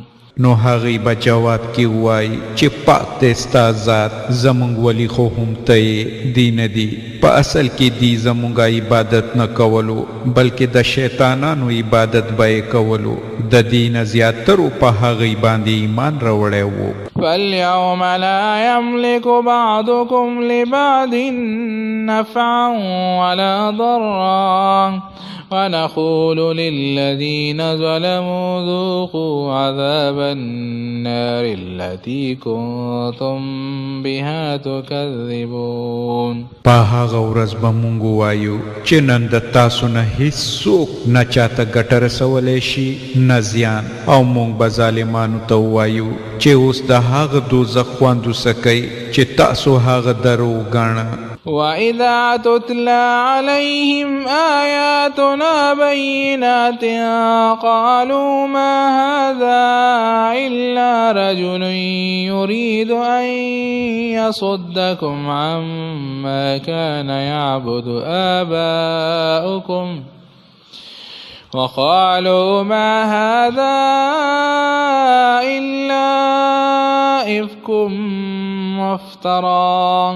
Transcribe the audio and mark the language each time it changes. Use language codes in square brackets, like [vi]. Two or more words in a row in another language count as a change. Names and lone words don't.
[ps] نو هغوی به جواب کې وایي چې پاک دی ستا ذات زموږ ولی خو هم ته یې دی نه دي په اصل کې دی زموږ عبادت نه کولو بلکې د شیطانانو عبادت به یې کولو. د دې نه زیاترو په هغوی باندې ایمان راوړی و. [ar] فاليوم لا يملك بعضكم لبعض نفعا ولا ضرا ونقول للذين ظلموا ذوقوا عذاب النار التي كنتم بها تكذبون. [ps] په هغه ورځ به مونږ ووایو چې نن د تاسو نه هیڅوک نه چاته ګټه رسولی شي نه زیان او مونږ به ظالمانو ته ووایو چې اوس د هغه دوزخ خوند وڅکئ چې تاسو هغه درو ګاڼه. [ar] وإذا تتلى عليهم آياتنا بينات قالوا ما هذا إلا رجل يريد أن يصدكم عما كان يعبد آباؤكم وقالوا ما هذا إلا إفك مفترى.